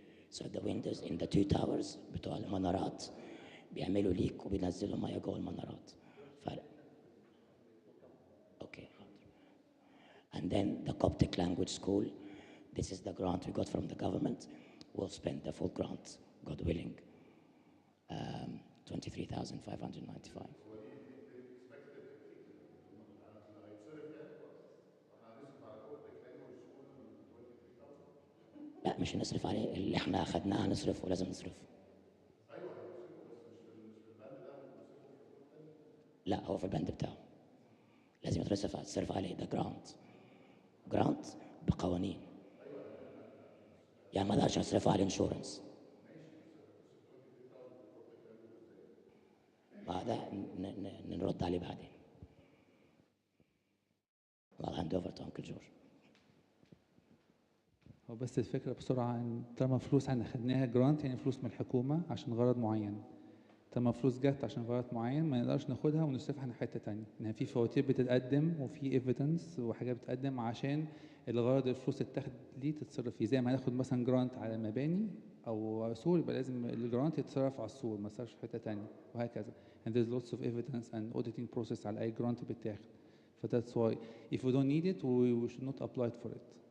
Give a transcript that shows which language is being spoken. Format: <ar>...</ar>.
<en>So the windows in the two towers</en> <ar>بتوع المنارات بيعملوا ليك وبينزلوا ميه جوه المنارات.</ar> <en>Okay. And then the Coptic language school, this is the grant we got from the government. We'll spend the full grant, God willing, 23,595.</en> <ar>لا مش هنصرف عليه، اللي احنا اخذناه هنصرفه، لازم نصرفه. ايوه هنصرفه بس مش في البند ده، ممكن نصرفه في البند الثاني. لا هو في البند بتاعه لازم يتصرف عليه، ده جرانت بقوانين. يعني ما اقدرش اصرفه على الانشورنس. هذا نرد عليه بعدين.</ar> <en>I'll hand over to Uncle George.</en> <ar>هو بس الفكرة بسرعة إن طالما فلوس احنا خدناها جرانت يعني فلوس من الحكومة عشان غرض معين. طالما فلوس جت عشان غرض معين ما نقدرش ناخدها ونصرفها على حتة تانية. إن في فواتير بتتقدم وفي ايفيدنس وحاجات بتتقدم عشان الغرض الفلوس تتاخد ليه تتصرف فيه. زي ما هناخد مثلا جرانت على مباني أو سور يبقى لازم الجرانت يتصرف على السور ما يتصرفش في حتة تانية وهكذا.</ar> <en>And there's lots of evidence and auditing process</en> <ar>على أي جرانت بتاخد.</ar> <en>So that's why if we don't need it we should not apply for it.</en>